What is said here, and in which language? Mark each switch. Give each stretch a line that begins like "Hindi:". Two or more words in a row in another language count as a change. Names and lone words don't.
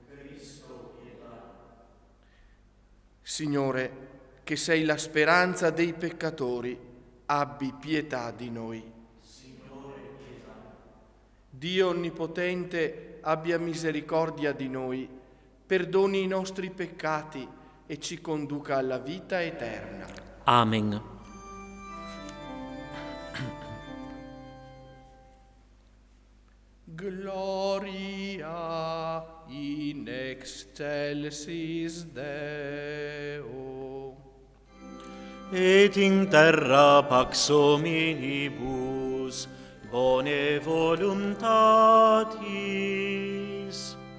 Italian: Signore, che sei la speranza dei peccatori, abbi pietà di noi. Signore, pietà. Dio Onnipotente, abbia misericordia di noi, perdoni i nostri peccati e ci conduca alla vita eterna. Amen.
Latin: Gloria in excelsis Deo. Et in terra pax hominibus bone voluntatis.